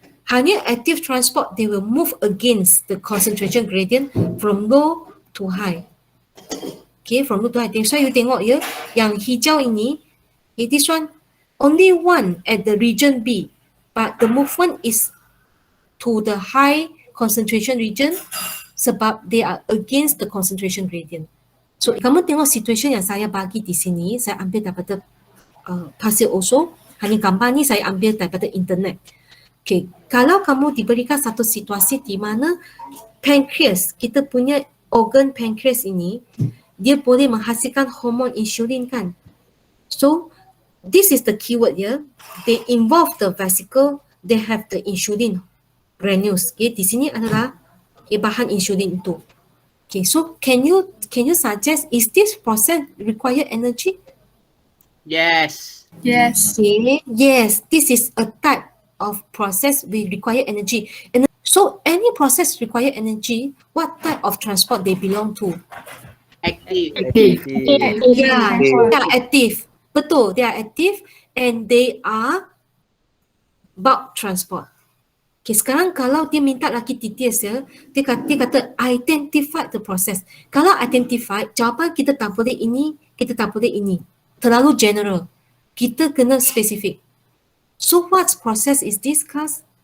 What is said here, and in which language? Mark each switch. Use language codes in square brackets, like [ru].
[ms] Hanya [en] active transport, they will move against the concentration gradient from low to high. Okay, from low to high. So you [ms] tengok ya, yang hijau ini, [en] this one only one at the region B, but the movement is to the high concentration region [ms] sebab [en] they are against the concentration gradient. [ms] So kamu tengok situation yang saya bagi di sini, saya ambil daripada Pasir Oso, hanya gambar ni saya ambil daripada internet. Okay, kalau kamu diberikan satu situasi di mana pankreas, kita punya organ pankreas ini, dia boleh menghasilkan hormon insulin kan. [en] So this is the keyword ya. They involve the vesicle, they have the insulin granules. [ms] Okay, di sini adalah bahan insulin itu. [en] Okay, so can you suggest, is this process require energy? Yes. Yes. Okay, yes, this is a type of process we require energy. And so any process require energy, what type of transport they belong to? Active. Yeah, they are active. [ms] Betul, [en] they are active and they are bulk transport. [ms] Okay, sekarang kalau dia minta lagi details ya, dia kata [en] identify the process. [ms] Kalau identify, jawapan kita tak boleh ini, kita tak boleh ini. Terlalu general. Kita kena spesifik. [en] So what process is this, class?